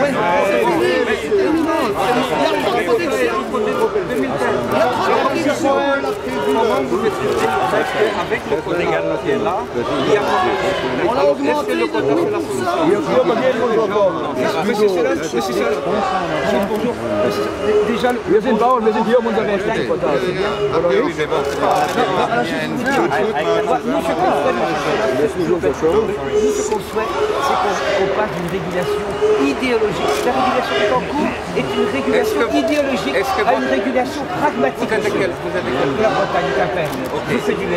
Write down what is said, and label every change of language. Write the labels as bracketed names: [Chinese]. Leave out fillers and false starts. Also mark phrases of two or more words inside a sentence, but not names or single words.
[French] Ouais, c'est terminé. Il y a une protection. Comment vous expliquez avec le quota qui est là, il y a On l'a augmenté de 8%. Monsieur Céleste, bonjour. Déjà, [German] wir sind Bauern, wir sind hier, um unser Recht zu verteidigen. [French] Nous, ce qu'on souhaite, c'est qu'on passe d'une régulation idéologique. La régulation qui est en cours est une régulation idéologique à une régulation pragmatique. Vous êtes de quel? De la Bretagne, Quimper. Je fais du lait.